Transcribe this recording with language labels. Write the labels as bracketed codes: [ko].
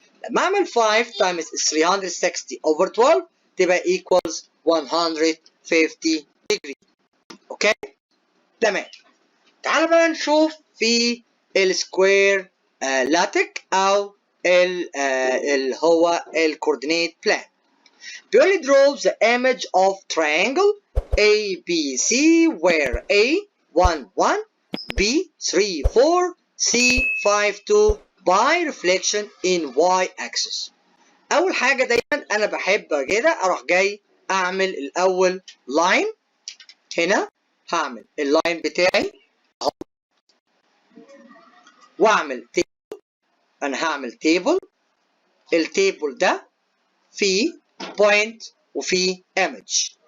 [ar] لما اعمل 5 times ال 360 over 12 تبقى equals 150 degree. اوكي؟ تمام. تعال بقى نشوف في السكوير لاتك او اللي هو الكوردينيت بلان. بيقول لي [en] draw the image of triangle ABC where A 1 1 B 3 4 C 5 2 by reflection in Y axis. [ar] أول حاجة دايما أنا بحب كده أروح جاي أعمل الأول لاين. هنا هعمل اللاين بتاعي أهو، وأعمل تيبل. أنا هعمل تيبل، التيبل ده فيه بوينت وفيه ايمج.